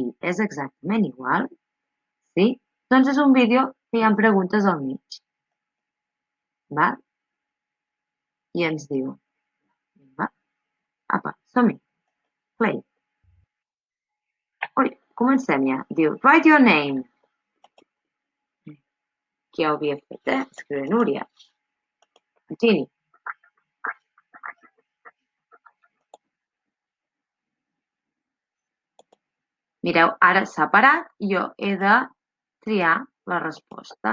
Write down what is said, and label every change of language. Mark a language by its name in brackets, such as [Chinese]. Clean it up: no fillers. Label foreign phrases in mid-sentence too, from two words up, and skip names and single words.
[Catalan] És exactament igual. Sí? Doncs és un vídeo que hi ha preguntes al mig. Va? I ens diu... Va? Apa, som-hi. Play. Ui, comencem ja. Diu, [English] write your name. [Catalan] Qui ja ho havia fet, Escriure Núria. Gini. Mireu, ara s'ha parat i jo he de triar la resposta.